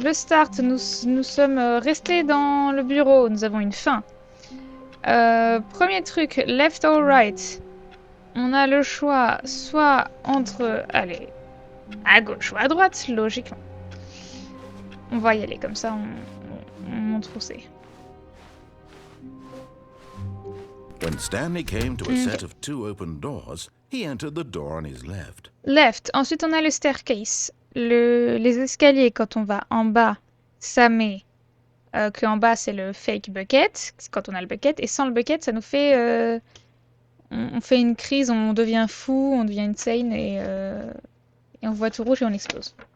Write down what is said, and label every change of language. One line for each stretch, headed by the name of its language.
French: Le start, nous sommes restés dans le bureau. Nous avons une fin. Premier truc,
English: left or right.
French: On a le choix soit entre... Allez, à gauche ou à droite, logiquement. On va y aller, comme ça on montre où c'est.
English: When Stanley came to a set of 2 open doors, he entered the door on his left.
French: Left. Ensuite, on a le staircase. Les escaliers, quand on va en bas, ça met que en bas, c'est le fake bucket, quand on a le bucket. Et sans le bucket, ça nous fait... on fait une crise, on devient fou, on devient insane et on voit tout rouge et on explose.